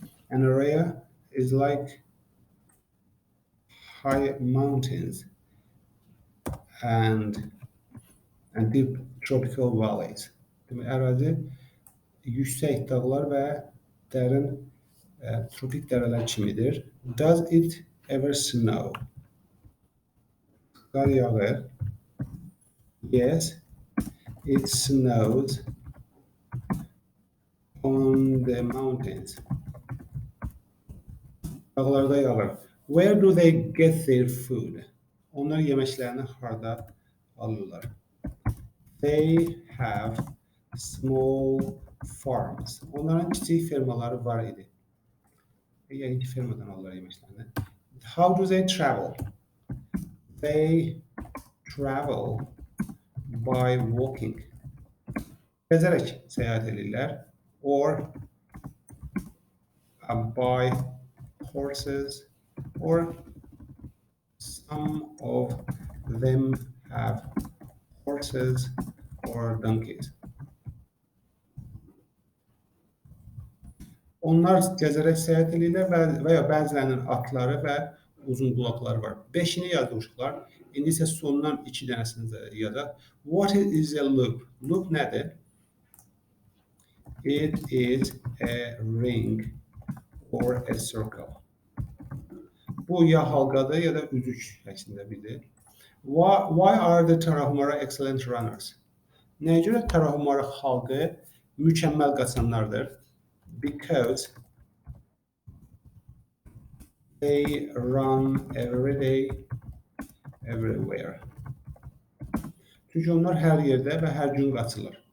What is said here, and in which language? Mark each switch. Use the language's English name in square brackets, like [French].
[English] An area is like high mountains and deep tropical valleys. [Azerbaijani] Demək, ərazi yüksək dağlar və dərin tropik dərələr kimidir. [English] Does it ever snow? [Azerbaijani] Qar yağır. [English] Yes, it snows on the mountains. [Azerbaijani] Dağlarda yağır. [English] Where do they get their food? [Azerbaijani] Onlar yeməklərini harda alırlar? [English] They have small farms. [Azerbaijani] Onların kiçik fermaları var idi. Yəni ki, fermadan alırlar yeməklərini. [English] How do they travel? They travel by walking. [Azerbaijani] Gəzərək səyahət edirlər. [English] Or by horses, or some of them have horses or donkeys. [Azerbaijani] Onlar gəzərək səyahət edirlər və ya bəzilərinin atları və uzun qulaqları var. 5-ini yazdı uşaqlar. İndi isə sondan 2 dənəsini yazaq. [English] What is a loop? [Azerbaijani] Loop nədir? [English] It is a ring or a circle. [Azerbaijani] Bu ya halqadır ya da üzük şəklində biridir. [English] Why are the Tarahumara excellent runners? [Azerbaijani] Nəyə görə Tarahumara xalqı mükəmməl qaçanlardır? [English] Because they run every day, everywhere. [Azerbaijani] Çünki onlar hər yerdə və hər gün qaçırlar.